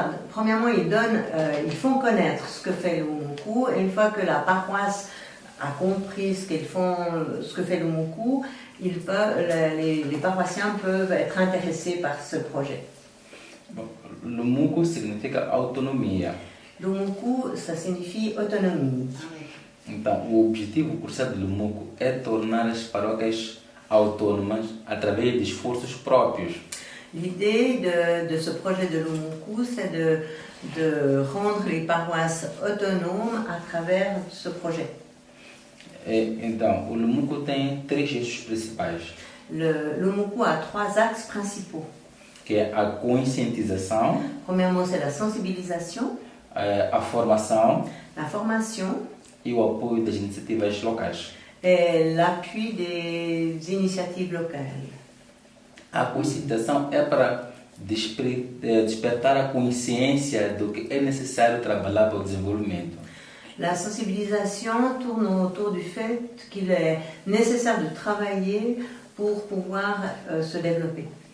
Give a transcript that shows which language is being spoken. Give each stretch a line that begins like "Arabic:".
French: Premièrement, ils font connaître ce que fait Lumuku, et une fois que la paroisse a compris ce que fait Lumuku, les paroissiens peuvent être intéressés par ce projet.
Portuguese: Lumuku significa autonomia.
French: Lumuku, ça signifie autonomie.
Portuguese: Então, o objetivo crucial de Lumuku é tornar as paróquias autônomas através de esforços próprios.
French: L'idée de ce projet de Lumuku, c'est de rendre les paroisses autonomes à travers ce projet.
Portuguese: Então, o Lumuku tem 3 eixos principais.
French: Le Lumuku a 3 axes principaux.
Portuguese: Que é a conscientização.
French: Premièrement, c'est la sensibilisation.
Portuguese: A formação.
French: La formation.
Portuguese: E o apoio das iniciativas locais.
French: Et l'appui des initiatives locales.
Portuguese: A conscientização é para despertar a consciência do que é necessário trabalhar para o desenvolvimento.
French: La sensibilisation tourne autour du fait qu'il est nécessaire de travailler pour pouvoir se développer.